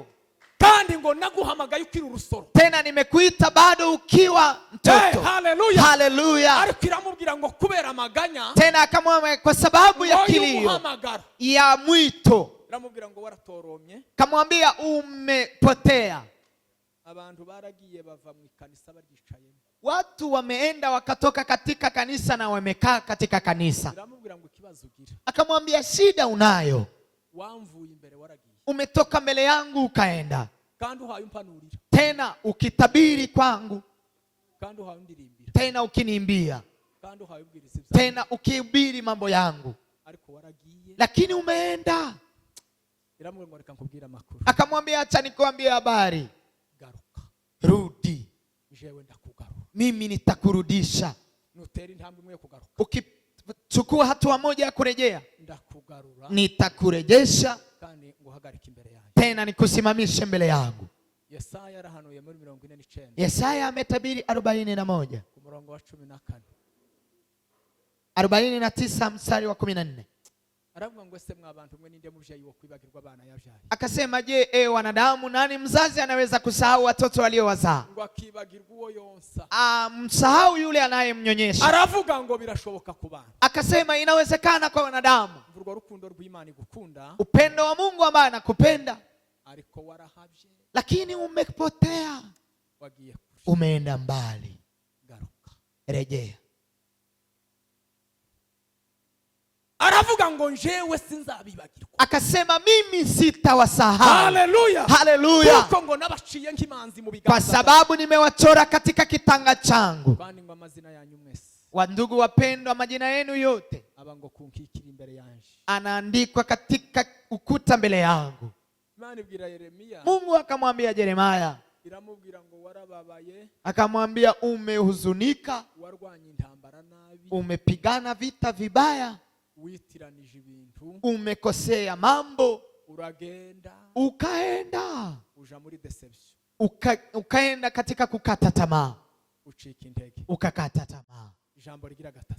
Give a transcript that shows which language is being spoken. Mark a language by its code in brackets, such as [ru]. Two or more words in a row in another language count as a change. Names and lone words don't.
[rn] Kandi ngo naguhamagaye ukiri urusoro. [sw] Tena nimekuita bado ukiwa mtoto. Haleluya. Haleluya. [rn] Ariko iramubwira ngo kubera amaganya. [sw] Tena akamwambia kwa sababu ya kilio ya mwito. [rn] Iramubwira ngo waratoromye. [sw] Kamwambia umepotea. [rn] Abantu baragiye bava mu kanisa baryicayemo. [sw] Watu wameenda wakatoka katika kanisa na wamekaa katika kanisa. [rn] Iramubwira ngo ikibazo ugira. [sw] Akamwambia shida unayo. [rn] Wamvuye imbere waragiye. [sw] Umetoka mbele yangu ukaenda. [rn] Kandi uhaye umpanurira. [sw] Tena ukitabiri kwangu. [rn] Kandi uhaye undirimbira. [sw] Tena ukiniimbia. [rn] Kandi uhaye ubwiriza ibyawe. [sw] Tena ukihubiri mambo yangu. [rn] Ariko waragiye. [sw] Lakini umeenda. [rn] Iramubwira ngo reka nkubwire amakuru. [sw] Akamwambia acha nikwambie habari. [rn] Garuka. [sw] Rudi. [rn] Jewe ndakugarura. [sw] Mimi nitakurudisha. [rn] Nutera intambwe imwe yo kugaruka. [sw] Ukichukua hatua moja ya kurejea, [rn] ndakugarura. [sw] Nitakurejesha. [rn] Kandi nguhagarika imbere yangu. [sw] Tena nikusimamishe mbele yangu. [rn] Yesaya yarahanuye muri 49. [sw] Yesaya ametabiri 41. [rn] Ku murongo wa 14. [sw] 49 mstari wa 14. [rn] Aravuga ngo ese mwa bantu mwe ninde muvyayi wo kwibagirwa abana yavyaye. [sw] Akasema je, wanadamu nani mzazi anaweza kusahau watoto waliowazaa? [rn] Ngo akibagirwa uwo yonsa. [sw] Msahau yule anayemnyonyesha. [rn] Aravuga ngo birashoboka ku bana. [sw] Akasema inawezekana kwa wanadamu. [rn] Urwo rukundo rw'Imana igukunda. [sw] Upendo wa Mungu ambaye anakupenda. [rn] Ariko warahavye. [sw] Lakini umepotea. [rn] Wagiye kure. [sw] Umeenda mbali. [rn] Garuka. [sw] Rejea. [rn] Aravuga ngo njewe sinzabibagirwa. [sw] Akasema mimi sitawasahau. Haleluya. Haleluya. [rn] Kuko ngo nabaciye nk'imanzi mu biganza. [sw] Kwa sababu nimewachora katika kitanga changu. [rn] Kandi ngo amazina yanyu mwese. [sw] Wandugu wapendwa, majina yenu yote [rn] abango kunkikira imbere yanje. [sw] Anaandikwa katika ukuta mbele yangu. [rn] Imana ibwira Yeremia. [sw] Mungu akamwambia Yeremia. [rn] Iramubwira ngo warababaye. [sw] Akamwambia umehuzunika. [rn] Warwanye intambara nabi. [sw] Umepigana vita vibaya. [rn] Witiranije ibintu. [sw] Umekosea mambo. [rn] Uragenda. [sw] Ukaenda. [rn] Uja muri deception. [sw] Ukaenda katika kukata tamaa. [rn] Uchika intege. [sw] Ukakata tamaa. [rn] Ijambo rigira gatatu.